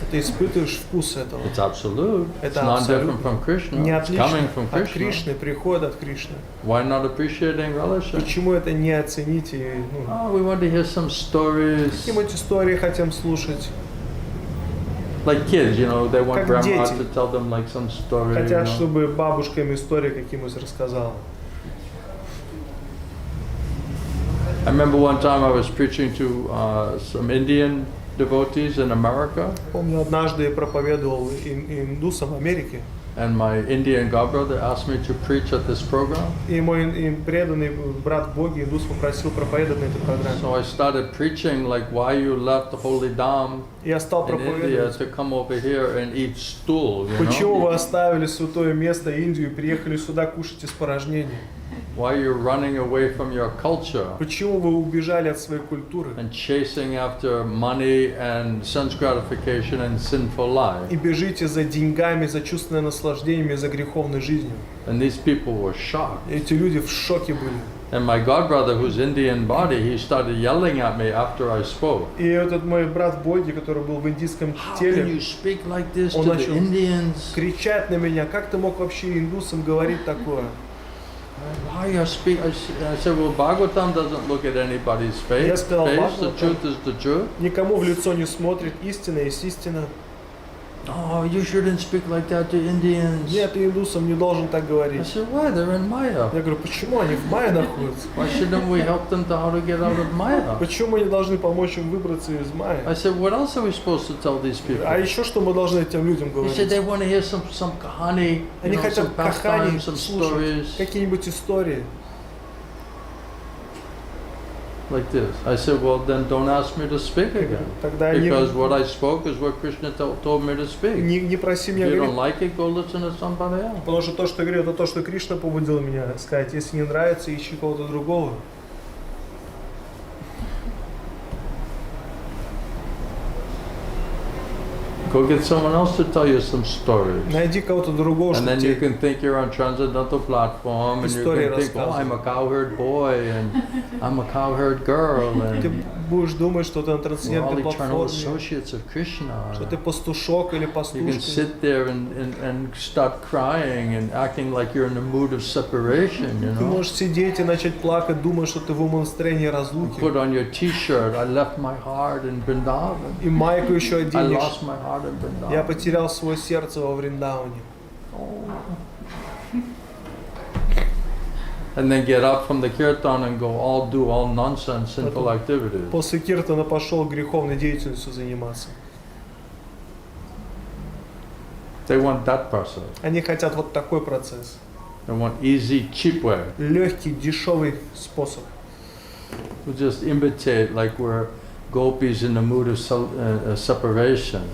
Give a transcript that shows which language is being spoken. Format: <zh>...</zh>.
<ru>Ты испытываешь вкус этого.</ru> <en>It's absolute. It's</en> <ru>Это</ru> <en>not different</en> <ru>абсолютно</ru> <en>from Krishna.</en> <ru>не</ru> <en>It's coming</en> <ru>отлично</ru> <en>from</en> <ru>от</ru> <en>Krishna.</en> <ru>Кришны, приходит от Кришны.</ru> <en>Why not appreciating relishing?</en> <ru>Почему это не оценить и</ru> <en>Oh, we want to hear some stories.</en> <ru>какие-нибудь истории хотим слушать?</ru> <en>Like kids, they want</en> <ru>Как</ru> <en>grandma</en> <ru>дети.</ru> <en>to tell them like some story.</en> <ru>Хотят, чтобы бабушка им истории какие-нибудь рассказала.</ru> <en>I remember one time I was preaching to some Indian devotees in America,</en> <ru>Помню, однажды я проповедовал индусам в Америке,</ru> <en>And my Indian godbrother asked me to preach at this program.</en> <ru>И мой преданный брат в Боге, индус, попросил проповедовать на этой программе.</ru> <en>So I started preaching like why you left the Holy Dham</en> <ru>Я стал</ru> <en>in India</en> <ru>проповедовать.</ru> <en>to come over here and eat stool, you</en> <ru>Почему</ru> <en>know?</en> <ru>вы оставили святое место Индию и приехали сюда кушать испорожнение?</ru> <en>Why you're running away from your culture</en> <ru>Почему вы убежали от своей культуры</ru> <en>and chasing after money and sense gratification and sinful life?</en> <ru>и бежите за деньгами, за чувственным наслаждением, за греховной жизнью?</ru> <en>And these people were shocked.</en> <ru>Эти люди в шоке были.</ru> <en>And my godbrother, who's Indian body, he started yelling at me after I spoke.</en> <ru>И этот мой брат в Боге, который был в индийском</ru> <en>How can</en> <ru>теле,</ru> <en>you speak like this</en> <ru>Он</ru> <en>to the</en> <ru>начал</ru> <en>Indians?</en> <ru>кричать на меня: как ты мог вообще индусам говорить такое?</ru> <en>Why you speak? I said, well, Bhagavatam doesn't look at anybody's face.</en> <ru>Я сказал,</ru> <en>The</en> <ru>Bhagavatam</ru> <en>truth is the truth.</en> <ru>Никому в лицо не смотрит, истина есть истина.</ru> <en>Oh, you shouldn't speak like that to Indians.</en> <ru>Нет, ты индусам не должен так</ru> <en>I</en> <ru>говорить.</ru> <en>said, why? They're in Maya.</en> <ru>Я говорю, почему они в Майя находятся?</ru> <en>Why shouldn't we help them to how to get out of Maya?</en> <ru>Почему мы не должны помочь им выбраться из Майя?</ru> <en>I said, what else are we supposed to tell these people?</en> <ru>А еще что мы должны этим людям</ru> <en>He said</en> <ru>говорить?</ru> <en>they want to hear some kahani, you</en> <ru>Они</ru> <en>know,</en> <ru>хотят</ru> <en>some pastimes,</en> <ru>кахани</ru> <en>some</en> <ru>слушать,</ru> <en>stories</en> <ru>какие-нибудь истории.</ru> <en>like this. I said, well, then don't ask me to speak again.</en> <ru>Тогда</ru> <en>Because what I spoke is what Krishna told me to speak.</en> <ru>не проси</ru> <en>If</en> <ru>меня</ru> <en>you don't</en> <ru>говорить,</ru> <en>like it, go listen to somebody else.</en> <ru>потому что то, что я говорю, это то, что Кришна побудил меня сказать. Если не нравится, ищи кого-то другого.</ru> <en>Go get someone else to tell you some stories.</en> <ru>Найди кого-то другого,</ru> <en>And</en> <ru>чтобы</ru> <en>then you</en> <ru>тебе...</ru> <en>can think you're on transcendental platform and you</en> <ru>Истории</ru> <en>can think, oh, I'm a</en> <ru>рассказывай.</ru> <en>cowherd boy and I'm a cowherd girl</en> <ru>Ты</ru> <en>and</en> <ru>будешь думать, что ты на</ru> <en>we're all</en> <ru>трансцендентной</ru> <en>eternal</en> <ru>платформе,</ru> <en>associates of Krishna.</en> <ru>что ты пастушок или</ru> <en>You can</en> <ru>пастушка.</ru> <en>sit there and start crying and acting like you're in a mood of separation, you</en> <ru>Ты</ru> <en>know.</en> <ru>можешь сидеть и начать плакать, думая, что ты в умонастроении разлуки.</ru> <en>Put on your t-shirt, I left my heart in Vrindavan.</en> <ru>И майку еще</ru> <en>I</en> <ru>оденешь.</ru> <en>lost my heart in</en> <ru>Я</ru> <en>Vrindavan.</en> <ru>потерял свое сердце во Вриндауне.</ru> <en>And then get up from the kirtan and go do all nonsense, sinful activities.</en> <ru>После киртана пошел греховной деятельностью заниматься.</ru> <en>They want that process.</en> <ru>Они хотят вот такой процесс.</ru> <en>They want easy, cheap way.</en> <ru>Легкий, дешевый способ.</ru> <en>We just imitate like we're gopis in the mood of separation.</en>